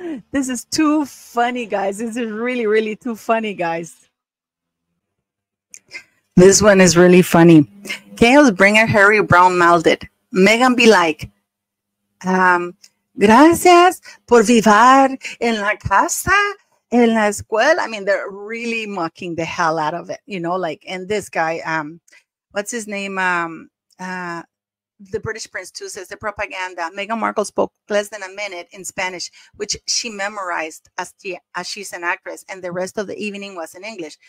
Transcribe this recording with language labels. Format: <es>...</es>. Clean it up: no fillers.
<en>This is too funny, guys. This is really, really too funny, guys. This one is really funny. Chaos Bringer Harry Brown mouthed it. Meghan be like,</en> <es>gracias por vivir en la casa, en la escuela.</es> <en>I mean, they're really mocking the hell out of it, you know, like, and this guy, what's his name? The British Prince too says the propaganda. Meghan Markle spoke less than a minute in Spanish, which she memorized as she's an actress, and the rest of the evening was in English.</en>